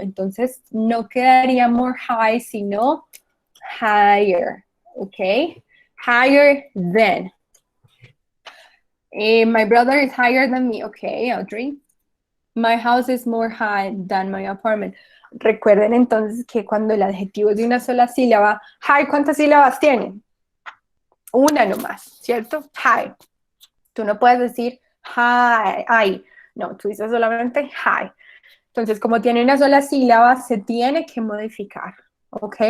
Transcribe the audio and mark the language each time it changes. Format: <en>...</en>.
<es>Entonces no quedaría more high, sino higher, ¿ok?</es> <en>Higher than. My brother is higher than me, ¿ok, Audrey? My house is more high than my apartment.</en> <es>Recuerden entonces que cuando el adjetivo es de una sola sílaba, high, ¿cuántas sílabas tiene? Una nomás, ¿cierto? High. Tú no puedes decir high, no, tú dices solamente high. Entonces, como tiene una sola sílaba, se tiene que modificar, ¿ok?</es>